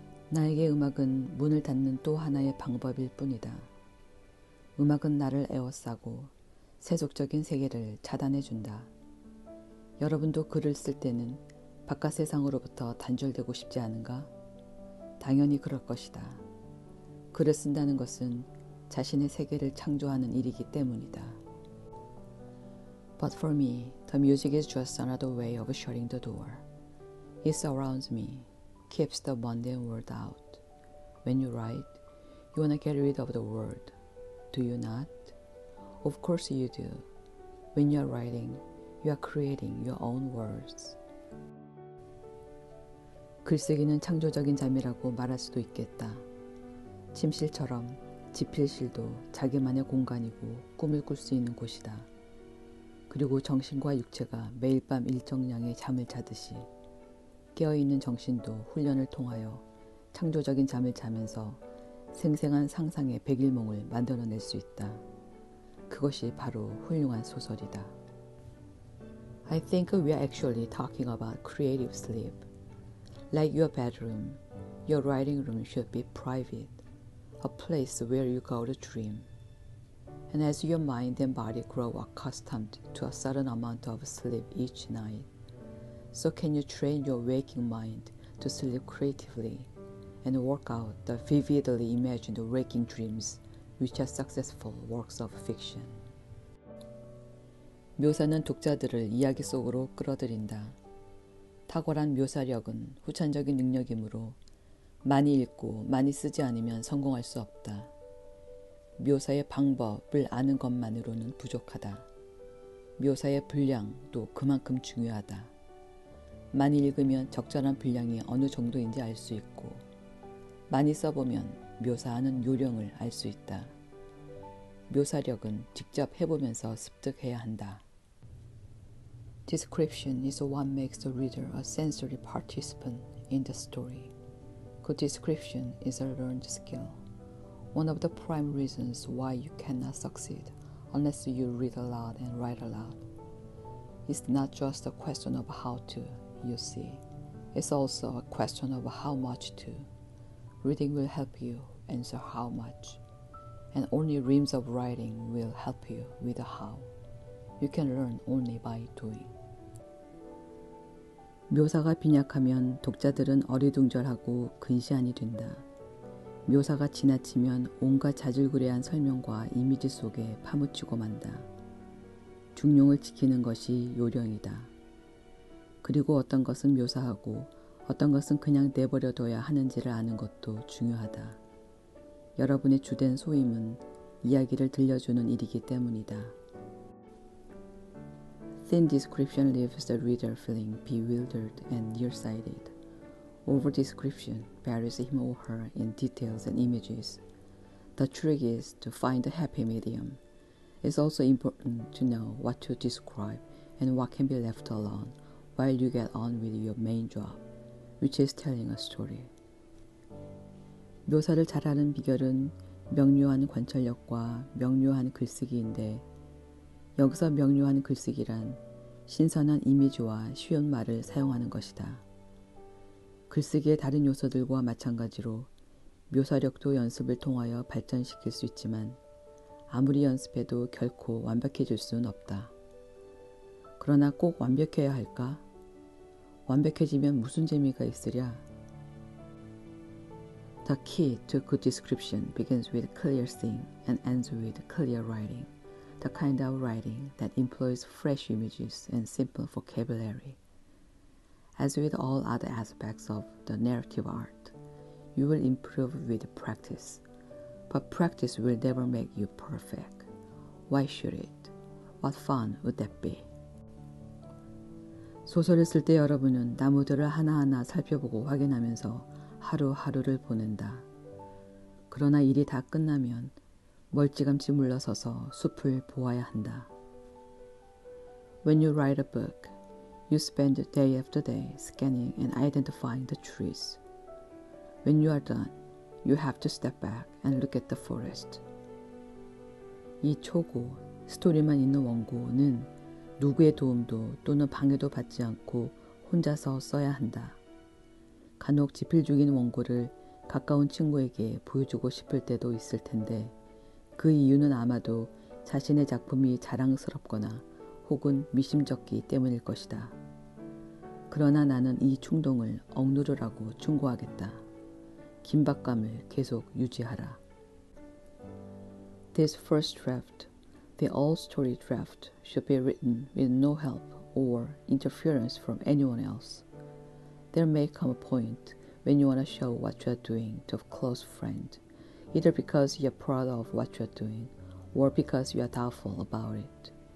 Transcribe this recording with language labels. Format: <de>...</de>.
<ko>나에게 음악은 문을 닫는 또 하나의 방법일 뿐이다. 음악은 나를 에워싸고 세속적인 세계를 차단해준다. 여러분도 글을 쓸 때는 바깥 세상으로부터 단절되고 싶지 않은가? 당연히 그럴 것이다. 글을 쓴다는 것은 자신의 세계를 창조하는 일이기 때문이다.</ko> <en>But for me, the music is just another way of shutting the door. It surrounds me, keeps the mundane world out. When you write, you want to get rid of the world. Do you not? Of course you do. When you are writing, you are creating your own words.</en> <ko>글쓰기는 창조적인 잠이라고 말할 수도 있겠다. 침실처럼 지필실도 자기만의 공간이고 꿈을 꿀 수 있는 곳이다. 그리고 정신과 육체가 매일 밤 일정량의 잠을 자듯이 깨어있는 정신도 훈련을 통하여 창조적인 잠을 자면서 생생한 상상의 백일몽을 만들어낼 수 있다. 그것이 바로 훌륭한 소설이다.</ko> <en>I think we are actually talking about creative sleep. Like your bedroom, your writing room should be private, a place where you go to dream. And as your mind and body grow accustomed to a certain amount of sleep each night, so can you train your waking mind to sleep creatively and work out the vividly imagined waking dreams which are successful works of fiction.</en> <ko>묘사는 독자들을 이야기 속으로 끌어들인다. 탁월한 묘사력은 후천적인 능력이므로 많이 읽고 많이 쓰지 않으면 성공할 수 없다. 묘사의 방법을 아는 것만으로는 부족하다. 묘사의 분량도 그만큼 중요하다. 많이 읽으면 적절한 분량이 어느 정도인지 알 수 있고, 많이 써보면 묘사하는 요령을 알 수 있다. 묘사력은 직접 해보면서 습득해야 한다.</ko> <en>Description is what makes the reader a sensory participant in the story. Good description is a learned skill. One of the prime reasons why you cannot succeed unless you read aloud and write aloud. It's not just a question of how to, you see. It's also a question of how much to. Reading will help you answer how much. And only reams of writing will help you with the how. You can learn only by doing.</en> <ko>묘사가 빈약하면 독자들은 어리둥절하고 근시안이 된다. 묘사가 지나치면 온갖 자질구레한 설명과 이미지 속에 파묻히고 만다. 중용을 지키는 것이 요령이다. 그리고 어떤 것은 묘사하고 어떤 것은 그냥 내버려둬야 하는지를 아는 것도 중요하다. 여러분의 주된 소임은 이야기를 들려주는 일이기 때문이다.</ko> <en>Thin description leaves the reader feeling bewildered and nearsighted. Over description buries him or her in details and images. The trick is to find a happy medium. It's also important to know what to describe and what can be left alone while you get on with your main job, which is telling a story.</en> <ko>묘사를 잘하는 비결은 명료한 관찰력과 명료한 글쓰기인데, 여기서 명료한 글쓰기란 신선한 이미지와 쉬운 말을 사용하는 것이다. 글쓰기의 다른 요소들과 마찬가지로 묘사력도 연습을 통하여 발전시킬 수 있지만 아무리 연습해도 결코 완벽해질 수는 없다. 그러나 꼭 완벽해야 할까? 완벽해지면 무슨 재미가 있으랴?</ko> <en>The key to good description begins with clear seeing and ends with clear writing, the kind of writing that employs fresh images and simple vocabulary. As with all other aspects of the narrative art, you will improve with practice, but practice will never make you perfect. Why should it? What fun would that be?</en> <ko>소설을 쓸 때 여러분은 나무들을 하나하나 살펴보고 확인하면서 하루하루를 보낸다. 그러나 일이 다 끝나면 멀찌감치 물러서서 숲을 보아야 한다.</ko> <en>When you write a book, you spend day after day scanning and identifying the trees. When you are done, you have to step back and look at the forest.</en> <ko>이 초고, 스토리만 있는 원고는 누구의 도움도 또는 방해도 받지 않고 혼자서 써야 한다. 간혹 지필 중인 원고를 가까운 친구에게 보여주고 싶을 때도 있을 텐데 그 이유는 아마도 자신의 작품이 자랑스럽거나 혹은 미심쩍기 때문일 것이다. 그러나 나는 이 충동을 억누르라고 충고하겠다. 긴박감을 계속 유지하라.</ko> <en>This first draft, the all-story draft, should be written with no help or interference from anyone else. There may come a point when you want to show what you are doing to a close friend, either because you are proud of what you are doing or because you are doubtful about it.</en>